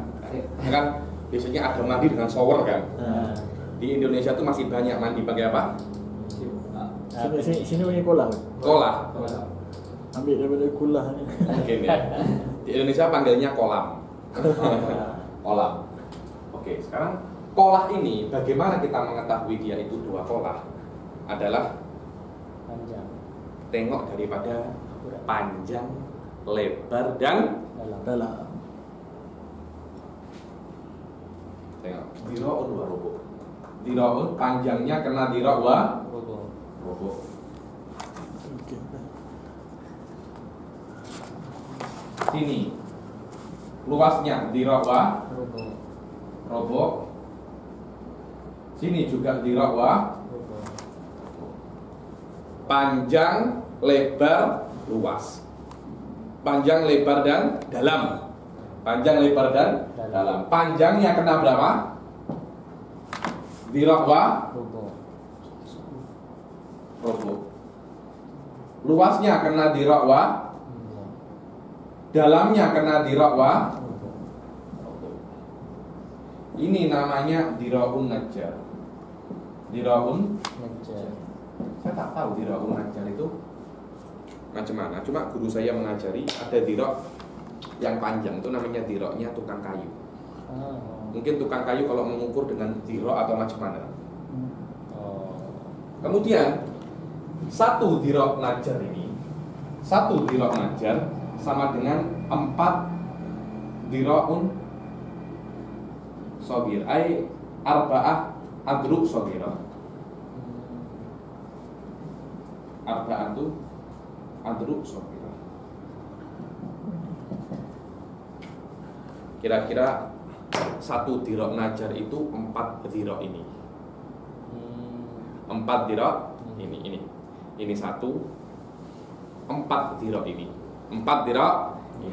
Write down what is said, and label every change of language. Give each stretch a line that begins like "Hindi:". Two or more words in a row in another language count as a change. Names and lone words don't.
Malay: Kan biasanya ada mandi dengan shower kan? Di Indonesia tuh masih banyak mandi pakai apa? Sini bagi kolam. Kolah. Ambil daripada kulah. Mungkin ya. Di Indonesia panggilnya kolam. Kolam. Oke, sekarang kolah ini bagaimana kita mengetahui dia itu 2 kolah? Adalah panjang. Tengok daripada panjang, lebar dan dalam. Tengok,
Arabic: dira'un wa rubu'.
Malay: Dira'un panjangnya kena
Arabic: dira' wa rubu'.
Malay: Sini luasnya
Arabic: dira' wa rubu'.
Malay: Sini juga
Arabic: dira' wa
Malay: panjang, lebar, luas. Panjang, lebar dan dalam. Panjang, lebar dan dalam. Panjangnya kena berapa?
Arabic: Dira' wa rubu'.
Malay: Luasnya kena
Arabic: dira' wa,
Malay: dalamnya kena
Arabic: dira' wa.
Malay: Ini namanya
Arabic: dira'un najjar. Dira'un najjar.
Malay: Saya tak tahu
Arabic: dira'un najjar
Malay: itu macam mana. Cuma guru saya mengajari ada dira' yang panjang itu namanya dira'nya tukang kayu. Mungkin tukang kayu kalau mengukur dengan dira' atau macam mana. Kemudian satu
Arabic: dira' najjar
Malay: ini, satu
Arabic: dira' najjar
Malay: sama dengan
Arabic: 4 dira'un sogir, ay arba'ah adru' sogirah. Arba'atu adru' sogirah.
Malay: Kira-kira satu
Arabic: dira' najjar
Malay: itu 4 dira' ini. 4 dira' ini satu, 4 dira' ini. 4 dira' ini.